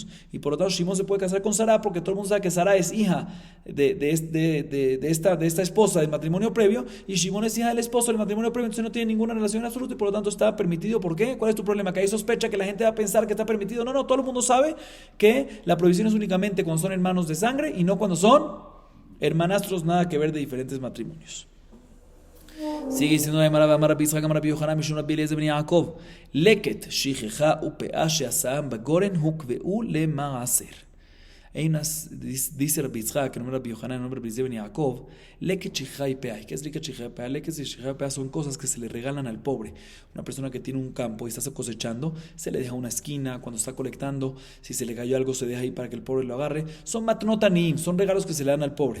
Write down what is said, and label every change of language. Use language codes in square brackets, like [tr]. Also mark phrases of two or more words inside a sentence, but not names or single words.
[es] Y por lo tanto, Shimon se puede casar con Sara porque todo el mundo sabe que Sara es hija de esta esposa del matrimonio previo y Shimon es hija del esposo del matrimonio previo, entonces no tiene ninguna relación en absoluto y por lo tanto está permitido. ¿Por qué? ¿Cuál es tu problema? ¿Que hay sospecha que la gente va a pensar que está permitido? No, todo el mundo sabe que la prohibición es únicamente cuando son hermanos de sangre y no cuando son hermanastros, nada que ver de diferentes matrimonios. Sigue diciendo la Gemara, Amar Rabbi Yitzchak, Amar Rabbi Yohanan, Mishum Rabbi Eliezer ben Yaakov, [he] לקט שכחה ופאה שעשאם בגורן הוקבעו למעשר. [es] Dice Rabbi Yitzchak, en nombre de Rabbi Yohanan, en nombre de Rabbi Eliezer ben Yaakov, [he] לקט שכחה [es] y pea. ¿Qué es [he] לקט שכחה [es] y pea? [he] לקט שכחה [es] y pea son cosas que se le regalan al pobre. Una persona que tiene un campo y está cosechando, se le deja una esquina cuando está colectando. Si se le cayó algo, se deja ahí para que el pobre lo agarre. Son matnotanim, son regalos que se le dan al pobre.